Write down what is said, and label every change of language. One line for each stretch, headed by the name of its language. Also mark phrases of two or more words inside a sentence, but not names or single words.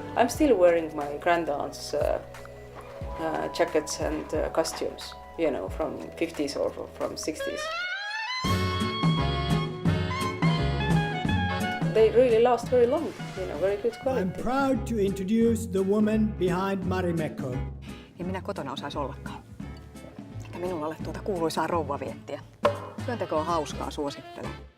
English: I'm still wearing my grandaunt's jackets and costumes, you know, from 50s or from 60s. They really last very long, you know, very good quality. I'm proud to introduce the woman behind Marimekko.
Finnish: En minä kotona osaisi ollakaan. Eikä minulla ole tuota kuuluisaa rouvaviettiä. Työnteko on hauskaa, suosittelen.